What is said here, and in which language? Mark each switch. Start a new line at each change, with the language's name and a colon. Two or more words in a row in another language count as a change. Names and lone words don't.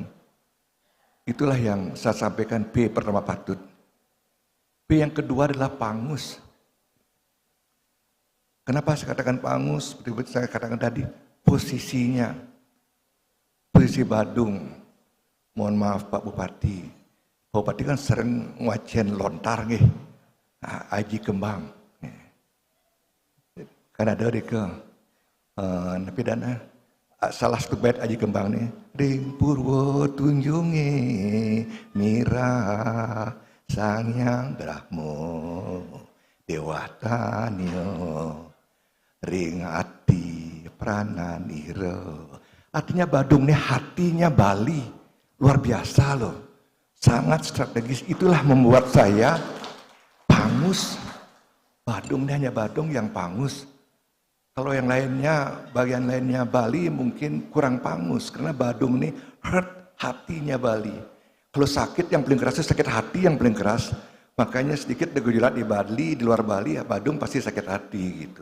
Indonesian: Itulah yang saya sampaikan P pertama patut. P yang kedua adalah pangus. Kenapa saya katakan pangus? Seperti saya katakan tadi, posisinya. Posisi Badung. Mohon maaf Pak Bupati. Pak Bupati kan sering ngwacen lontar nih. Aji kembang. Kan ada di ke tapi dana salah satu bait Aji kembang nih.
Kawi: Ring purwo tunjungi mira Sang Hyang Brahmo Dewatanyo Ring Ati Prananiro.
Indonesian: Artinya Badung nih hatinya Bali. Luar biasa loh. Sangat strategis. Itulah membuat saya pangus. Badung ini hanya Badung yang pangus. Kalau yang lainnya, bagian lainnya Bali mungkin kurang pangus. Karena Badung ini hurt hatinya Bali. Kalau sakit yang paling keras itu sakit hati yang paling keras. Makanya sedikit gejolak di Bali, di luar Bali ya Badung pasti sakit hati gitu.